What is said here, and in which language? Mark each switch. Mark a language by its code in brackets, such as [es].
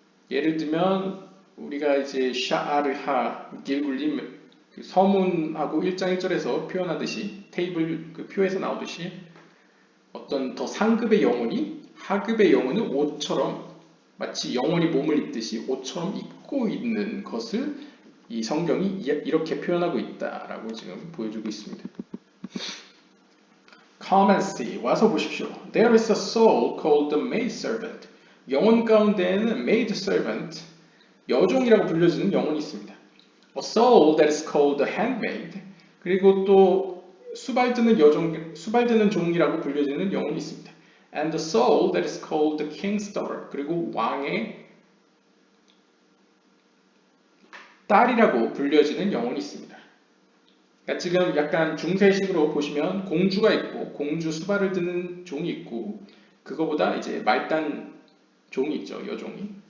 [ko] 예를 들면 우리가 이제 샤아르하 길굴림 그 서문하고 1장 1절에서 표현하듯이 테이블 그 표에서 나오듯이 어떤 더 상급의 영혼이 하급의 영혼을 옷처럼 마치 영혼이 몸을 입듯이 옷처럼 입고 있는 것을 이 성경이 이렇게 표현하고 있다라고 지금 보여주고 있습니다. [en] Come and see. [ko] 와서 보십시오. [en] There is a soul called the maid servant. [ko] 영혼 가운데에는 maid servant, 여종이라고 불려지는 영혼이 있습니다. [en] A soul that is called the handmaid. [ko] 그리고 또 수발드는 여종, 수발드는 종이라고 불려지는 영혼이 있습니다. [en] And the soul that is called the king's daughter. [ko] 그리고 왕의 딸이라고 불려지는 영혼이 있습니다. 그러니까 지금 약간 중세식으로 보시면 공주가 있고 공주 수발을 드는 종이 있고 그거보다 이제 말단 종이 있죠. 여종이.